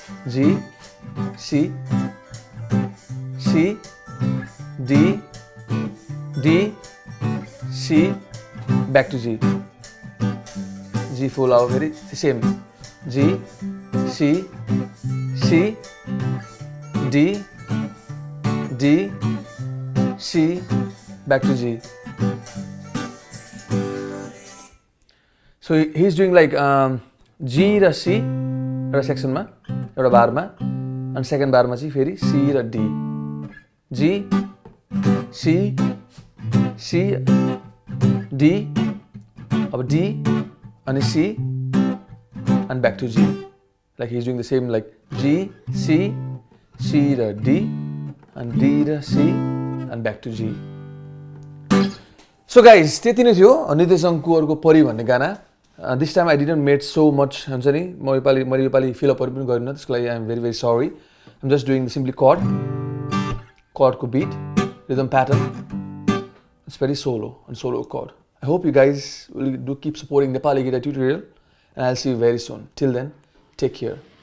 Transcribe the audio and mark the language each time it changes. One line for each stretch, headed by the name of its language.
Nepali: जी C C D D C back two G जी फुल अब फेरि same G C C D D C
English: back to G. So he is doing like G र C
Nepali: एउटा सेक्सनमा एउटा बारमा अनि second बारमा चाहिँ फेरि सी र डी, जी सी सी डी, अब डी अनि C
English: and back to G. Like he's doing the same like G, C, C र D and D र C and back to G. So guys,
Nepali: त्यति नै थियो नितेश जङ कुँवरको परी भन्ने गाना.
English: This time I didn't made so much
Nepali: हुन्छ नि, मैले योपालि फिलअपहरू पनि गरिनँ, त्यसको लागि
English: I am very very sorry. I'm just doing simply chord को beat, rhythm pattern. It's very solo and solo chord. I hope you guys will do keep supporting Nepali guitar tutorial. And I'll see you very soon. Till then, take care.